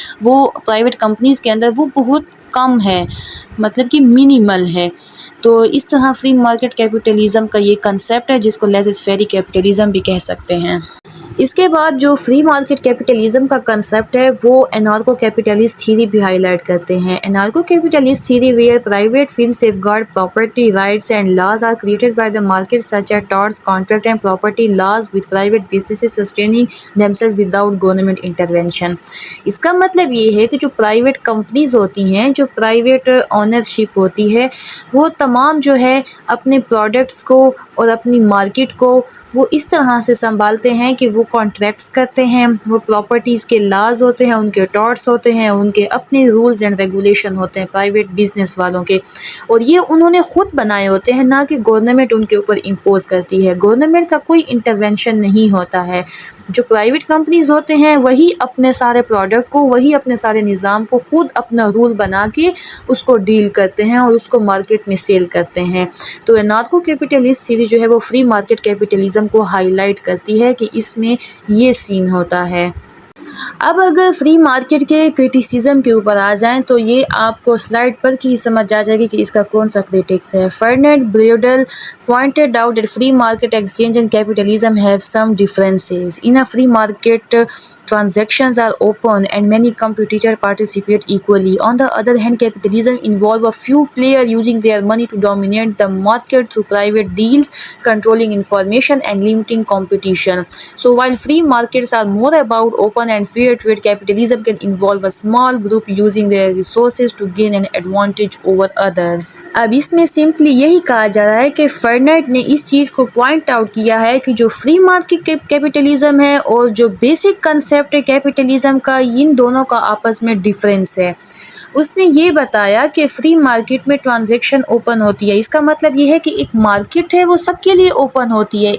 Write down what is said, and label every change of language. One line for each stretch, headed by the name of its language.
Urdu: وہ private companies کے اندر وہ بہت کم ہے، مطلب کہ منیمل ہے۔ تو اس طرح فری مارکیٹ کیپٹلزم کا یہ کنسیپٹ ہے جس کو لیزز فیری کیپٹلزم بھی کہہ سکتے ہیں۔ اس کے بعد جو فری مارکیٹ کیپٹلزم کا کنسیپٹ ہے وہ انارکو کیپٹلسٹ تھیوری بھی ہائی لائٹ کرتے ہیں.
English: Anarcho capitalist theory where private firms safeguard property rights and laws are created by the market such as torts, contract and property laws, with private businesses sustaining themselves without government intervention.
Urdu: اس کا مطلب یہ ہے کہ جو private companies ہوتی ہیں، جو private ownership ہوتی ہے، وہ تمام جو ہے اپنے پروڈکٹس کو اور اپنی مارکیٹ کو وہ اس طرح سے سنبھالتے ہیں کہ وہ کانٹریکٹس کرتے ہیں، وہ پراپرٹیز کے لاز ہوتے ہیں، ان کے ٹارٹس ہوتے ہیں، ان کے اپنے رولز اینڈ ریگولیشن ہوتے ہیں پرائیویٹ بزنس والوں کے، اور یہ انہوں نے خود بنائے ہوتے ہیں، نہ کہ گورنمنٹ ان کے اوپر امپوز کرتی ہے. گورنمنٹ کا کوئی انٹرونشن نہیں ہوتا ہے. جو پرائیویٹ کمپنیز ہوتے ہیں وہی اپنے سارے پروڈکٹ کو، وہی اپنے سارے نظام کو خود اپنا رول بنا کے اس کو ڈیل کرتے ہیں اور اس کو مارکیٹ میں سیل کرتے ہیں. تو انارکو کیپٹلسٹ تھیوری جو ہے وہ فری مارکیٹ کیپٹلزم کو ہائی لائٹ کرتی ہے کہ اس میں یہ سین ہوتا ہے. اب اگر فری مارکیٹ کے کرٹیسزم کے اوپر آ جائیں تو یہ آپ کو سلائڈ پر کی سمجھ آ جائے گی کہ اس کا کون سا کرٹکس ہے.
English: Fernand Braudel pointed out that free market exchange and capitalism have some differences. In a free market, transactions are open and many competitors participate equally. On the other hand, capitalism involves a few players using their money to dominate the market through private deals, controlling information and limiting competition. So while free markets are more about open and fair trade, capitalism can involve a small group using their resources to gain an advantage over others.
Urdu: اب اس میں simply یہی کہا جا رہا ہے کہ فرنیٹ نے اس چیز کو پوائنٹ آؤٹ کیا ہے کہ جو فری مارکیٹ کیپٹلزم ہے اور جو بیسک کنسیپٹ ہے کیپٹلزم کا، ان دونوں کا آپس میں ڈفرینس ہے. اس نے یہ بتایا کہ فری مارکیٹ میں ٹرانزیکشن اوپن ہوتی ہے. اس کا مطلب یہ ہے کہ ایک مارکیٹ ہے وہ سب کے لیے اوپن ہوتی ہے.